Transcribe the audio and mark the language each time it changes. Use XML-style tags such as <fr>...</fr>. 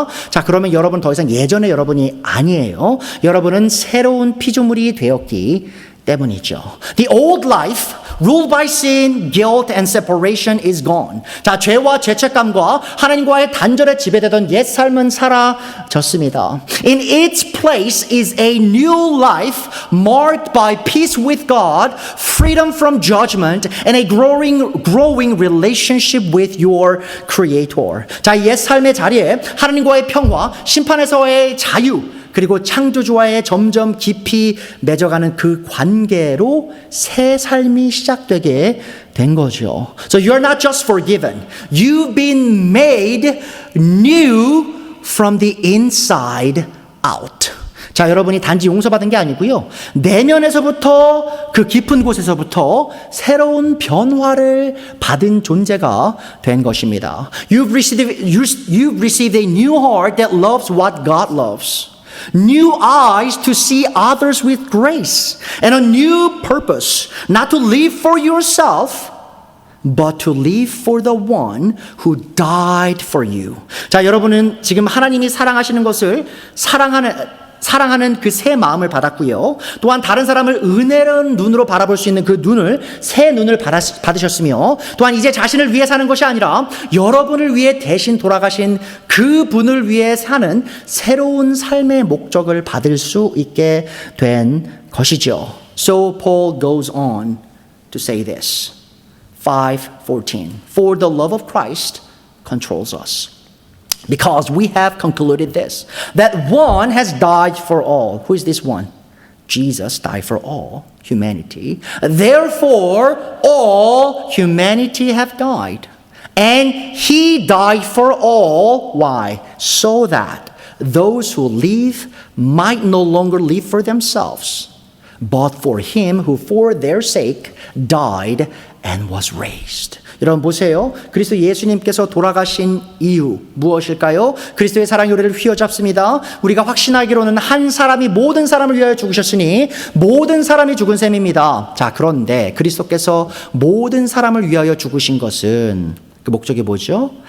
<ko>자, 그러면 여러분 더 이상 예전의 여러분이 아니에요. 여러분은 새로운 피조물이 되었기 때문이죠.</ko> <en>The old life ruled by sin, guilt, and separation is gone.</en> <ko>자, 죄와 죄책감과 하나님과의 단절에 지배되던 옛 삶은 사라졌습니다.</ko> <en>In its place is a new life marked by peace with God, freedom from judgment, and a growing relationship with your Creator.</en> <ko>자, 옛 삶의 자리에 하나님과의 평화, 심판에서의 자유, 그리고 창조주와의 점점 깊이 맺어가는 그 관계로 새 삶이 시작되게 된 거죠.</ko> <en>So you're not just forgiven. You've been made new from the inside out.</en> <ko>자, 여러분이 단지 용서받은 게 아니고요. 내면에서부터 그 깊은 곳에서부터 새로운 변화를 받은 존재가 된 것입니다.</ko> <en>You've received a new heart that loves what God loves. New eyes to see others with grace, and a new purpose, not to live for yourself, but to live for the one who died for you.</en> <ko>자, 여러분은 지금 하나님이 사랑하시는 것을 사랑하는 그 새 마음을 받았고요. 또한 다른 사람을 은혜로운 눈으로 바라볼 수 있는 그 눈을, 새 눈을 받으셨으며, 또한 이제 자신을 위해 사는 것이 아니라 여러분을 위해 대신 돌아가신 그 분을 위해 사는 새로운 삶의 목적을 받을 수 있게 된 것이죠.</ko> <en>So Paul goes on to say this. 5:14. For the love of Christ controls us. Because we have concluded this, that one has died for all. Who is this one? Jesus died for all humanity. Therefore, all humanity have died. And he died for all. Why? So that those who live might no longer live for themselves, but for him who for their sake died and was raised.</en> <ko>여러분 보세요. 그리스도 예수님께서 돌아가신 이유 무엇일까요? 그리스도의 사랑이 우리를 휘어잡습니다. 우리가 확신하기로는 한 사람이 모든 사람을 위하여 죽으셨으니 모든 사람이 죽은 셈입니다. 자, 그런데 그리스도께서 모든 사람을 위하여 죽으신 것은 그 목적이 뭐죠?</ko>